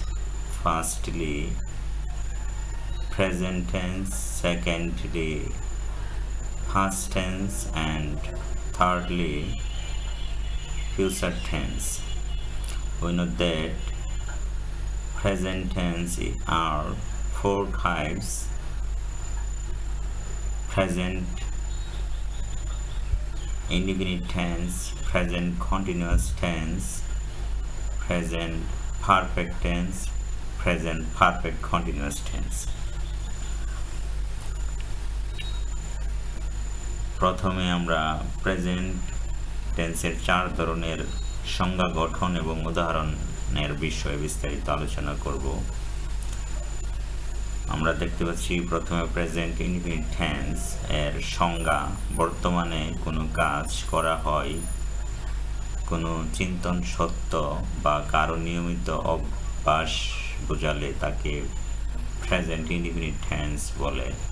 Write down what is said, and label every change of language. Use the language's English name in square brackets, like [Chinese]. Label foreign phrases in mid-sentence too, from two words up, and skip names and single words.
[English] Firstly, present tense, secondly, past tense, and thirdly, future tense. We know that present tense are four types: present indefinite tense, present continuous tense, present perfect tense, present perfect continuous tense. [Bangla] প্রথমে আমরা [English] present tense-er [Bangla] চার ধরনের সংজ্ঞা, গঠন এবং উদাহরণের বিষয়ে বিস্তারিত আলোচনা করব। আমরা দেখতে পাচ্ছি প্রথমে [English] present indefinite tense [Bangla] এর সংজ্ঞা: বর্তমানে কোনো কাজ করা হয়, কোনো চিন্তন সত্য বা কারো নিয়মিত অভ্যাস বোঝালে তাকে [English] present indefinite tense [Bangla] বলে।